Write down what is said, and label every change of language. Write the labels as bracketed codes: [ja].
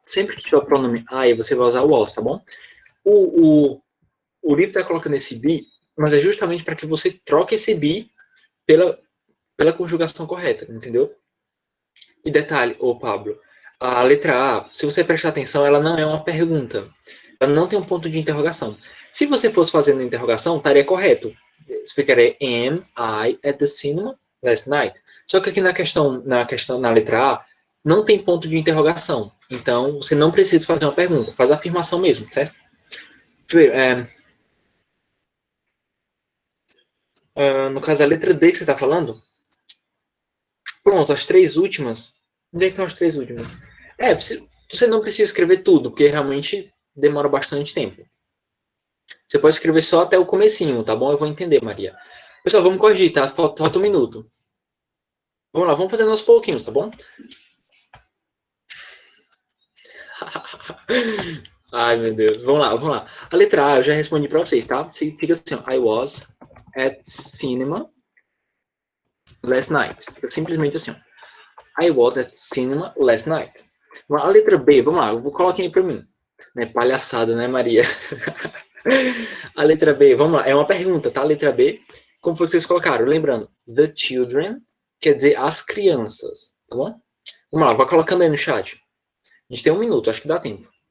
[pt] Sempre que tiver o pronome I, você vai usar o was, tá bom? O livro está colocando esse be, mas é justamente para que você troque esse be pela conjugação correta, entendeu? E detalhe, ô Pablo, a letra A, se você prestar atenção, ela não é uma pergunta. Ela não tem um ponto de interrogação. Se você fosse fazendo interrogação, estaria correto. [en] Ficaria am I at the cinema last night? [pt] Só que aqui na letra A, não tem ponto de interrogação. Então, você não precisa fazer uma pergunta. Faz a afirmação mesmo, certo? Deixa eu ver. No caso, a letra D que você está falando, pronto, as três últimas. Onde é que estão as três últimas? Você não precisa escrever tudo, porque realmente demora bastante tempo. Você pode escrever só até o comecinho, tá bom? Eu vou entender, Maria. Pessoal, vamos corrigir, tá? Falta um minuto. Vamos lá, vamos fazendo aos pouquinhos, tá bom? Ai, meu Deus. Vamos lá. A letra A eu já respondi pra vocês, tá? Fica assim, ó. [en] I was at cinema last night. [pt] Fica simplesmente assim, ó. [en] I was at cinema last night. [pt] A letra B, vamos lá. Eu vou colocar aí pra mim. Né? Palhaçada, né, Maria? A letra B, vamos lá. É uma pergunta, tá? A letra B, como foi que vocês colocaram? Lembrando, [en] the children [pt] quer dizer as crianças, tá bom? Vamos lá, vai colocando aí no chat. A gente tem um minuto, acho que dá tempo.